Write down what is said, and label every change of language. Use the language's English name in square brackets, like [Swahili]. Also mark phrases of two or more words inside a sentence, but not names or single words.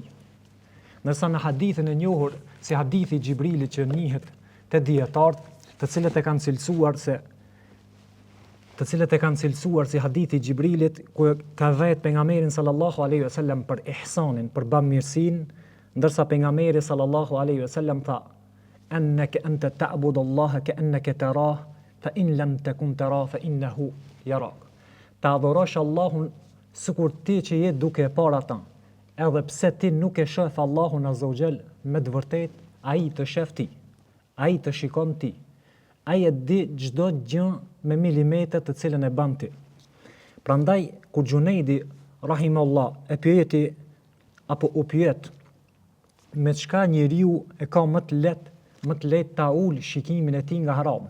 [Albanian] Ndërsa në hadithin e njohur si hadithi i Xhibrilit që njihet te dietarët, të cilët e kanë cilësuar si hadithi i Xhibrilit, ku ka thënë pejgamberi [Arabic] صلى الله عليه وسلم [Albanian] për ihsanin, për bamirësinë, ndërsa pejgamberi [Arabic] صلى الله عليه وسلم [Albanian] tha: [Arabic] "أنك أنت تعبد الله كأنك تراه فإن لم تكن تراه فإنه يراك." [Albanian] Ta adhurosh Allahun sikur ti që je duke e parë ata. Edhe pse ti nuk e shef Allahun [Arabic] عز وجل [Albanian] me të vërtet, ai të shef ti. Ai të shikon ti. Ai e di çdo gjë me milimetër të cilën e bën ti. Prandaj kur Xhunejdi rahimullah e pyeti apo u pyet me çka njeriu e ka më të lehtë ta ul shikimin e tij nga haram.